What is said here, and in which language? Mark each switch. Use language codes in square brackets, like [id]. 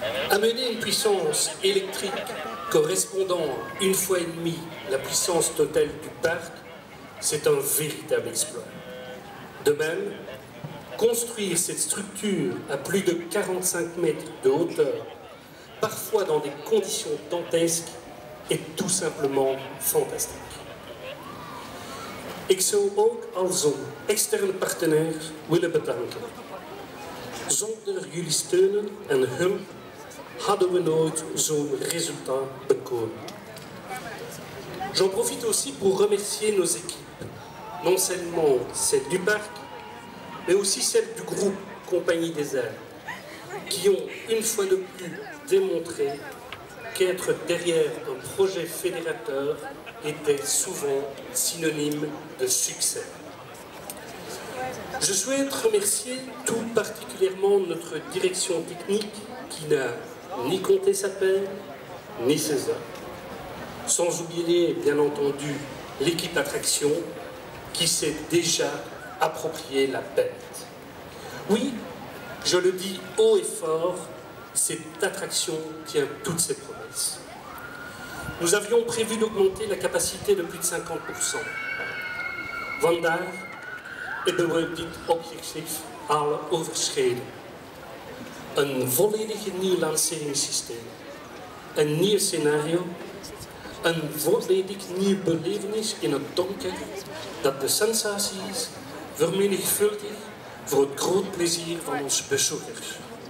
[fr] Amener une puissance électrique correspondant une fois et demie la puissance totale du parc, c'est un véritable exploit. De même, construire cette structure à plus de 45 mètres de hauteur, parfois dans des conditions dantesques, est tout simplement fantastique. [nl] Ik zou ook als een externe partner willen bedanken. Zonder jullie steunen en hulp hadden we nooit zo'n resultat bekomen. [fr] J'en profite aussi pour remercier nos équipes, non seulement celles du parc, mais aussi celles du groupe Compagnie des Airs, qui ont une fois de plus démontré qu'être derrière un projet fédérateur était souvent synonyme de succès. Je souhaite remercier tout particulièrement notre direction technique qui n'a ni compté sa peine, ni ses heures. Sans oublier, bien entendu, l'équipe attraction qui s'est déjà approprié la bête. Oui, je le dis haut et fort, cette attraction tient toutes ses promesses. Nous avions prévu d'augmenter la capacité de plus de 50%. [nl] Vandaag hebben we dit objectief al overschreden. Een volledig nieuw lanceringssysteem, een nieuw scenario, een volledig nieuw belevenis in het donker dat de sensaties vermenigvuldigt voor het groot plezier van onze bezoekers.